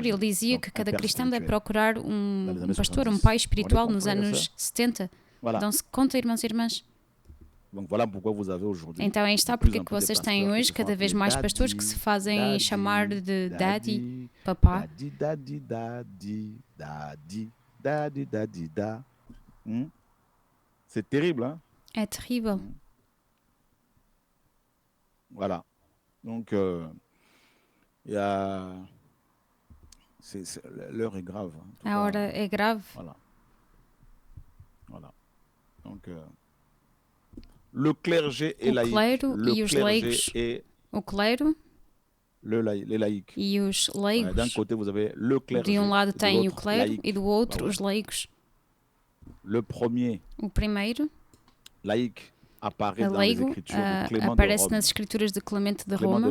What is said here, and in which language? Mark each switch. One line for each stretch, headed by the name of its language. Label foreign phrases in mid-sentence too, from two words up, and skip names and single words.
Portuguese: Ele dizia que cada cristão deve procurar um pastor, um pai espiritual nos anos 70. Dão-se conta, irmãos e irmãs? Então aí está porque que vocês têm hoje cada vez mais pastores que se fazem chamar de daddy, papá.
French: C'est terrible, hein?
Portuguese: É terrível.
French: Voilà. Donc, l'heure est grave.
Portuguese: A hora é grave.
French: Voilà. Donc, le clergé et
Portuguese: o clero e os leigos. O clero e os leigos. De um lado tem o clero e do outro os leigos. O primeiro, leigo, aparece nas escrituras de Clemente de Roma.